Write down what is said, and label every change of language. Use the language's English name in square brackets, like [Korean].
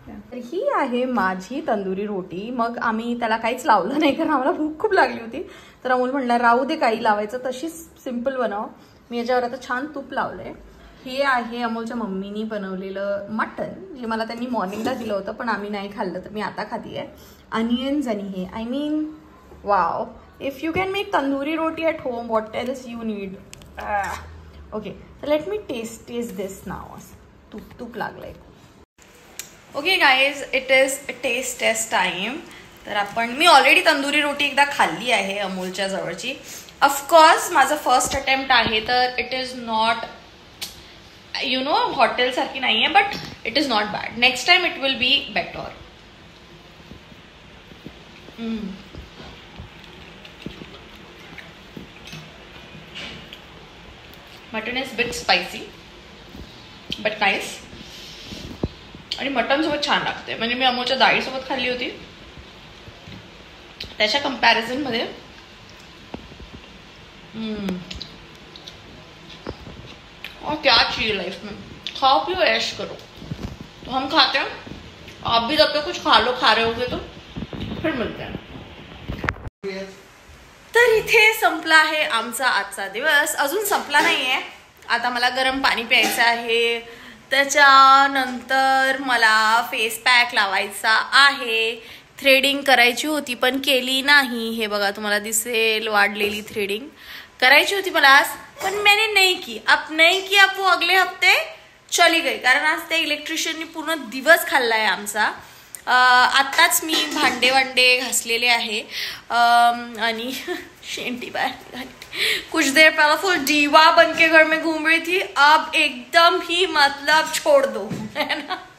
[Marathi] तर ही आहे माझी तंदुरी रोटी. मग आम्ही त्याला काहीच लावलं नाही कारण आम्हाला भूक खूप लागली होती. तर अमोल म्हणला राहू दे काही लावायचं, तशीच सिम्पल बनव. मी याच्यावर आता छान तूप लावलंय. हे आहे अमोलच्या मम्मीनी बनवलेलं मटन, जे मला त्यांनी मॉर्निंगला दिलं होतं पण आम्ही नाही खाल्लं, तर मी आता खाती आहे. [English] onions [Marathi] आणि हे [English] I mean wow. If you can make tandoori roti at home what else you need. Okay, [Marathi] तर [English] Let me taste this now. [Marathi] तूप लागलंय. [English] Okay guys, it is taste taste time. [Marathi] तर मी ऑलरेडी तंदुरी रोटी एकदा खाल्ली आहे अमोलच्या जवळची. [English] of course [Marathi] माझं फर्स्ट अटेम्प्ट आहे, तर [English] it is not you know [Marathi] hotel सारखी नाही आहे, [English] But it is not bad. Next time it will be better. Mutton is bit spicy but nice. [Marathi] आणि मटन सोबत छान लागते. म्हणजे मी अमोलच्या डाळीसोबत खाल्ली होती, त्याच्या कंपॅरिझन मध्ये [Hindi] और क्या चाहिए लाइफ में. खाओ पियो ऐश करो. तो हम खाते हैं, आप भी जब तक कुछ खा रहे होगे तो फिर मिलते हैं. [Marathi] तर इथे संपला आहे आमचा आजचा दिवस. अजून संपला नाहीये. आता मला गरम पाणी प्यायचं आहे. त्याच्यानंतर मला फेस पॅक लावायचा आहे. थ्रेडिंग करायची होती पण केली नाही. हे बघा तुम्हाला दिसेल वाढलेली थ्रेडिंग करायची होती मला आज, पण [Hindi] मैंने नहीं की. अब वो अगले हफ्ते चली गई, [Marathi] कारण आज त्या इलेक्ट्रिशियननी पूर्ण दिवस खाल्लाय आमचा. आत्ताच मी भांडे घासलेले आहे आणि शेंटी बाहेर. [Hindi] कुछ देर पहले फुल दीवा बन के घर में घूम रही थी, अब एकदम ही मतलब छोड़ दो, है ना.